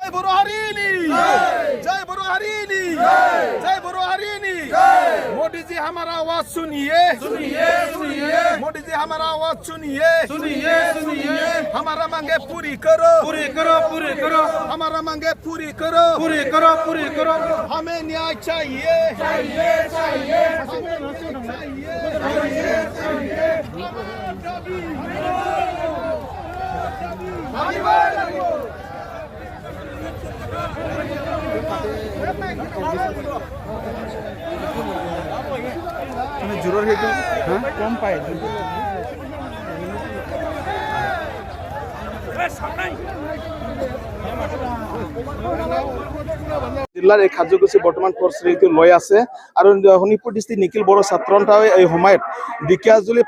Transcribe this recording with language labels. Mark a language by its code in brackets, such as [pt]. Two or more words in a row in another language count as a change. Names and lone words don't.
[brx] बोरो हरिनी जय बोरो हरिनी जय बोरो हरिनी [hi] मोदी जी हमारा आवाज सुनिए सुनिए सुनिए मोदी जी हमारा आवाज सुनिए सुनिए सुनिए हमारा मांगे पूरी करो पूरी करो पूरी करो हमारा मांगे पूरी करो पूरी करो पूरी करो हमें न्याय चाहिए चाहिए चाहिए हमें चाहिए चाहिए चाहिए [as] জোৰৰ সেইটো কম পায় জিলাৰ এই কাৰ্যসূচী বৰ্তমান পৰিস্থিতি লৈ আছে আৰু শোণিতপুৰ ডিষ্ট্ৰিক্ট নিখিল বড়ো ছাত্ৰ সন্থাই এই সময়ত ঢেকিয়াজুলি